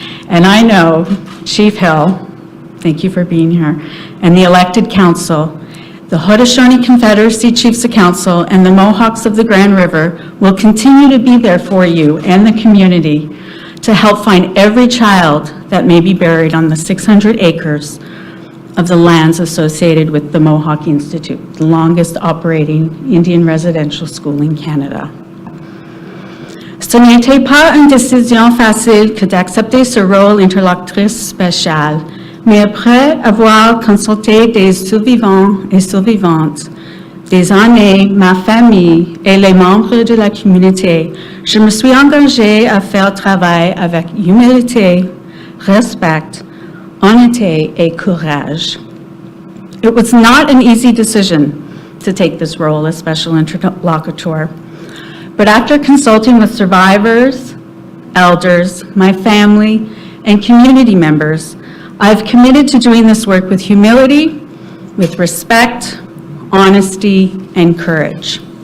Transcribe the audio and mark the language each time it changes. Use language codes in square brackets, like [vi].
[en] And I know Chief Hill, thank you for being here, and the elected council, the Haudenosaunee Confederacy Chiefs of Council, and the Mohawks of the Grand River will continue to be there for you and the community to help find every child that may be buried on the 600 acres of the lands associated with the Mohawk Institute, the longest operating Indian residential school in Canada. [fr] Ce n'était pas une décision facile que d'accepter ce rôle interlocutrice spécial, mais après avoir consulté des survivants et survivantes, des aînés, ma famille et les membres de la communauté, je me suis engagée à faire le travail avec humilité, respect, honnêteté et courage. [en] It was not an easy decision to take this role as special interlocutor, but after consulting with survivors, elders, my family, and community members, I've committed to doing this work with humility, with respect, honesty, and courage.